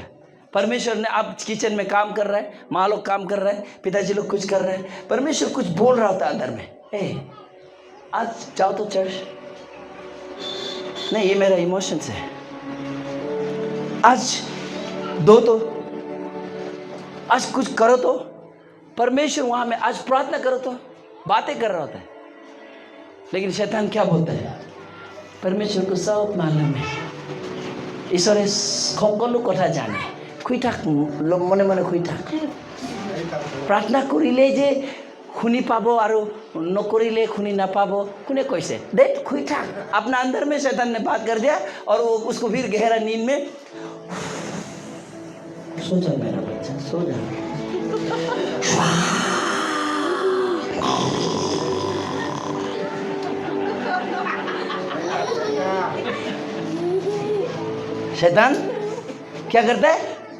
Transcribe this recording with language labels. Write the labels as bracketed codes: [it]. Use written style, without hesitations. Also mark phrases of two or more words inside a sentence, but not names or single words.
[hi] परमेश्वर ने, आप किचन में काम कर रहा है, माँ लोग काम कर रहे हैं, पिताजी लोग कुछ कर रहे हैं, परमेश्वर कुछ बोल रहा होता अंदर में, आज जाओ तो चर्च नहीं, ये मेरा इमोशंस है, आज दो तो, आज कुछ करो तो। परमेश्वर वहां में आज प्रार्थना करो तो, बातें कर रहा होता है। लेकिन शैतान क्या बोलता है? परमेश्वर को सब मालूम है, [as] ईश्वरे সকলো কথা জানে, শুই থাক মনে মনে শুই থাক, প্ৰাৰ্থনা কৰিলে যে শুনি পাব আৰু নকৰিলে শুনি নাপাব, কোনে কৈছে? दे শুই থাক। [hi] अपना अंदर में शैतान ने बात कर दिया और वो उसको फिर गहरा नींद में, सो जा मेरा बच्चा, सो जा। शैतान क्या करता है?